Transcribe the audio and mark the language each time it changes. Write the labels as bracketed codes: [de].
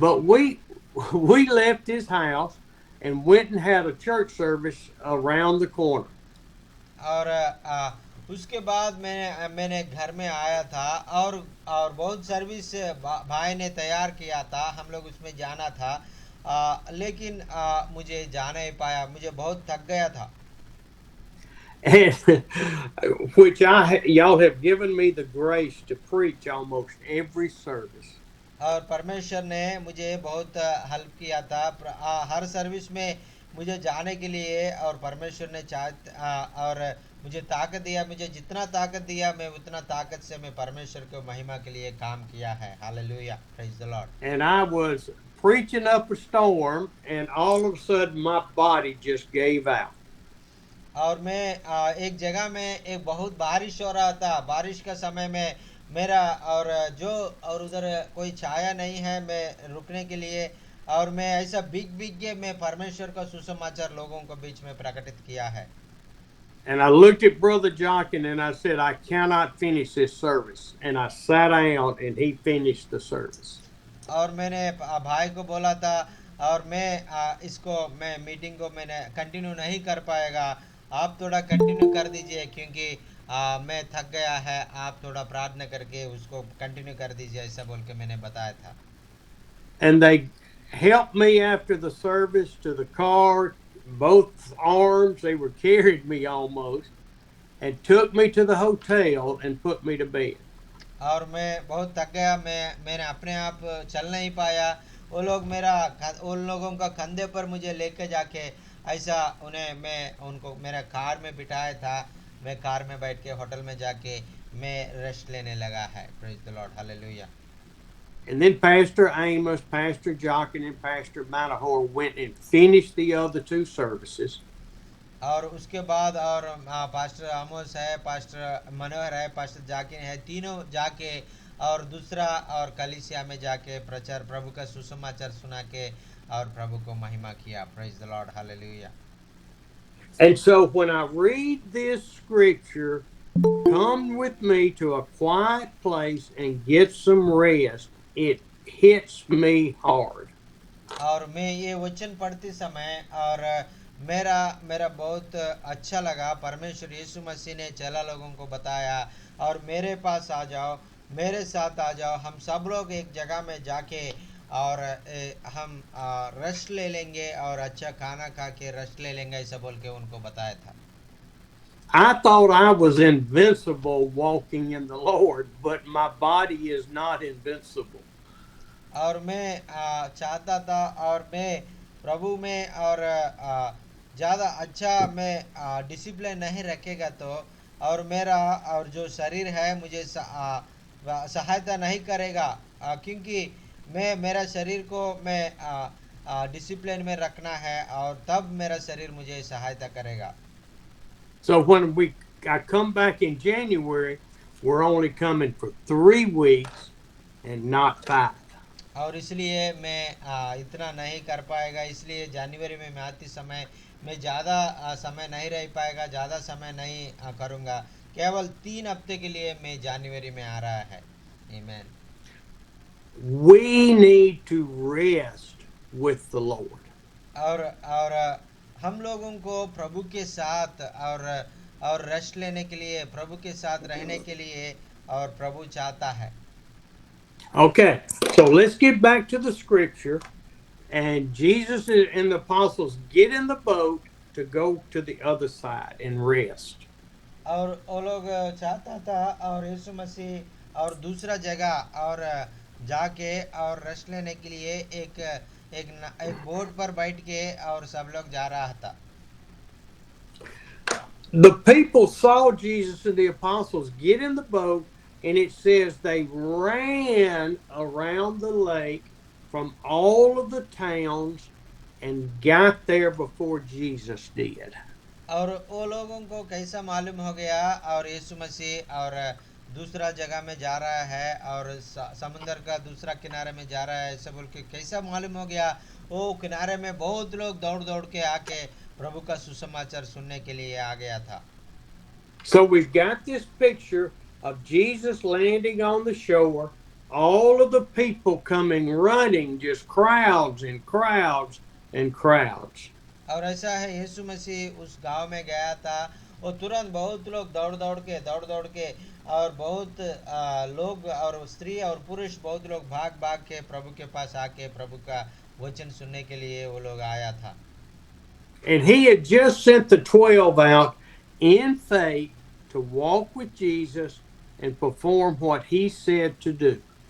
[en] But we left his house and went and had a church service around the corner. [hi] और उसके बाद मैंने घर में आया था, और बहुत सर्विस भाई ने तैयार किया था, हम लोग उसमें जाना था, लेकिन मुझे जा नहीं पाया, मुझे बहुत थक गया था। [en] And which y'all have given me the grace to preach almost every service. [hi] और परमेश्वर ने मुझे बहुत हेल्प किया था, हर सर्विस में मुझे जाने के लिए, और परमेश्वर ने और मुझे ताकत दिया, मुझे जितना ताकत दिया मैं उतना ताकत से मैं परमेश्वर को महिमा के लिए काम किया है। [en] Hallelujah, praise the lord. And I was preaching up a storm and all of a sudden my body just gave out. [hi] और मैं एक जगह में एक बहुत बारिश हो रहा था, बारिश का समय में मेरा और उधर कोई छाया नहीं है मैं रुकने के लिए, और मैं ऐसा भीग के मैं परमेश्वर का सुसमाचार लोगों को बीच में प्रकटित किया है। [en] And I looked at Brother Jochen and I said, I cannot finish this service. And I sat down and he finished the service. [hi] और मैंने भाई को बोला था, और मैं मीटिंग को मैंने कंटिन्यू नहीं कर पाएगा, आप थोड़ा कंटिन्यू कर दीजिए, क्योंकि मैं थक गया है, आप थोड़ा प्रार्थना करके उसको कंटिन्यू कर दीजिए, ऐसा बोल के मैंने बताया था। [en] And they helped me after the service to the car, both arms, they were carried me almost, and took me to the hotel and put me to bed. [hi] और मैं बहुत थक गया, मैंने अपने आप चल नहीं पाया, उन लोगों का कंधे पर मुझे लेके जाके ऐसा मैं उनको मेरा कार में बिठाया था, मैं कार में बैठ के होटल में जाके मैं रेस्ट लेने लगा है। [en] Praise the lord, hallelujah. And then Pastor Amos, Pastor Jochen, and Pastor Manahor went and finished the other two services. [hi] और उसके बाद और पास्टर आमोस है, पास्टर मनोहर है, पास्टर जाकिन है, तीनों जाके और दूसरा और कलीसिया में जाके प्रभु का सुसमाचार सुना के और प्रभु को महिमा किया। [en] Praise the lord, hallelujah. And so when I read this scripture, come with me to a quiet place and get some rest, it hits me hard. [hi] और मैं ये वचन पढ़ते समय और मेरा मेरा बहुत अच्छा लगा। परमेश्वर यीशु मसीह ने चेला लोगों को बताया और मेरे पास आ जाओ, मेरे साथ आ जाओ, हम सब लोग एक जगह में जाके और हम रेस्ट ले लेंगे और अच्छा खाना खा के रेस्ट ले लेंगे, ऐसा बोल के उनको बताया था। [en] I thought I was invincible walking in the Lord, but my body is not invincible. [hi] और मैं चाहता था और मैं प्रभु में और ज़्यादा अच्छा मैं डिसिप्लिन नहीं रखेगा तो और मेरा और जो शरीर है मुझे सहायता नहीं करेगा, क्योंकि मैं मेरा शरीर को मैं डिसिप्लिन में रखना है और तब मेरा शरीर मुझे सहायता करेगा। [en] So when I come back in January, we're only coming for 3 weeks and not 5. [hi] और इसलिए मैं इतना नहीं कर पाएगा, इसलिए जनवरी में मैं आती समय मैं ज़्यादा समय नहीं रह पाएगा, ज़्यादा समय नहीं करूँगा, केवल 3 हफ्ते के लिए मैं जनवरी में आ रहा है। आमीन। [en] We need to rest with the Lord. [hi] और हम लोगों को प्रभु के साथ और रेस्ट लेने के लिए, प्रभु के साथ रहने के लिए और प्रभु चाहता है। [en] Okay, so let's get back to the scripture. And Jesus and the apostles get in the boat to go to the other side and rest. [hi] और वो लोग चाहता था और यीशु मसीह और दूसरा जगह और जाके और रेस्ट लेने के लिए एक बोट पर बैठ के और सब लोग जा रहा था। [en] The people saw Jesus and the apostles get in the boat, and it says they ran around the lake from all of the towns and got there before Jesus did. [hi] और वो लोगों को कैसा मालूम हो गया और यीशु मसीह और दूसरा जगह में जा रहा है और समुंदर का दूसरा किनारे में जा रहा है, ऐसे बोल के कैसा मालूम हो गया? वो किनारे में बहुत लोग दौड़ दौड़ के आके प्रभु का सुसमाचार सुनने के लिए आ गया था। [en] So we've got this picture of Jesus landing on the shore, all of the people coming running, just crowds and crowds and crowds. [hi] और ऐसा है, यीशु मसीह उस गांव में गया था और तुरंत बहुत लोग दौड़ दौड़ के और बहुत लोग और स्त्री और पुरुष बहुत लोग भाग भाग के प्रभु के पास आके प्रभु का वचन सुनने के लिए वो लोग आया था। [en] And he had just sent the 12 out in faith to walk with Jesus and perform what he said to do.